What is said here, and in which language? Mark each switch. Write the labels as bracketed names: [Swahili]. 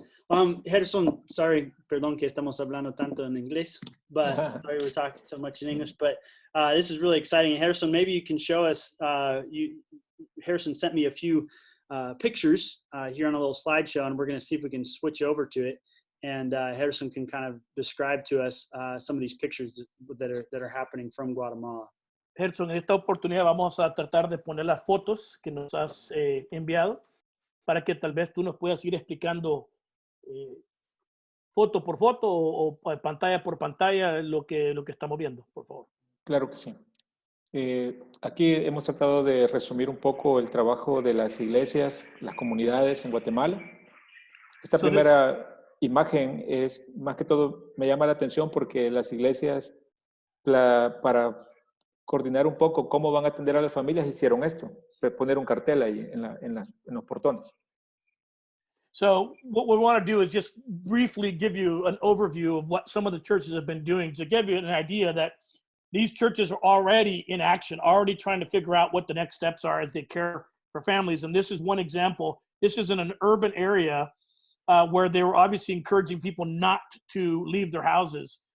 [English] Gersón, sorry, [Spanish] perdón que estamos hablando tanto en inglés, [English] but sorry we're talking so much in English, but this is really exciting. Gersón, maybe you can show us, Gersón sent me a few pictures here on a little slideshow, and we're going to see if we can switch over to it, and Gersón can kind of describe to us some of these pictures that are happening from Guatemala. [Spanish] Gersón, en esta oportunidad vamos a tratar de poner las fotos que nos has enviado para que tal vez tú nos puedas ir explicando foto por foto o pantalla por pantalla lo que estamos viendo, por favor. Claro que sí. Aquí hemos tratado de resumir un poco el trabajo de las iglesias, las comunidades en Guatemala. Esta primera imagen es, más que todo, me llama la atención porque las iglesias, para coordinar un poco cómo van a atender a las familias, hicieron esto, poner un cartel ahí en los portones. [English] So what we want to do is just briefly give you an overview of what some of the churches have been doing to give you an idea that these churches are already in action, already trying to figure out what the next steps are as they care for families. And this is one example. This is in an urban area where they were obviously encouraging people not to leave their houses.